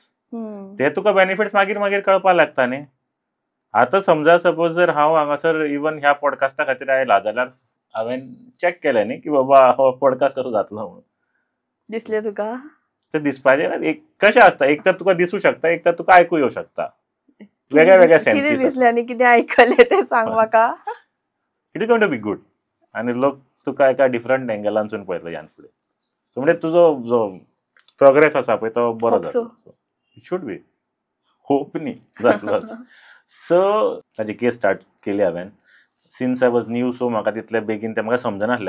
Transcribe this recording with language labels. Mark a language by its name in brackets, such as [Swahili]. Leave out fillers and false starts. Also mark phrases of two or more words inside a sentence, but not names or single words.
[Konkani] ते तुका बेनिफिट्स मागीर कळपाक लागता न्ही. आतां समजा सपोज जर हांव हांगासर इवन ह्या पॉडकास्टा खातीर आयला जाल्यार हांवें चॅक केलें न्ही की बाबा हो पॉडकास्ट कसो जातलो म्हणून. दिसलें तुका? ते दिसपाचें ना. एक कशें आसता एक तर तुका दिसूं शकता एक तर तुका आयकूं येवं शकता. वेगळ्या वेगळ्या किती सेन्सीस दिसले आणि किती ऐकले ते सांग म्हाका. [English] it is going to be good. [Konkani] आणि लोक तुका एका डिफरंट एंगलांसून पळयतलो ह्यान फुडें. सो म्हणजे तुजो जो प्रोग्रेस आसा पळय तो बरो [English] Hope so. [Konkani] जातलो. [English] so it should be hope [Konkani] न्ही जातलोच. सो ताजी केस स्टार्ट केली हांवें. [English] since I was new [Konkani] सो म्हाका तितले बेगीन तें म्हाका समजनासलें.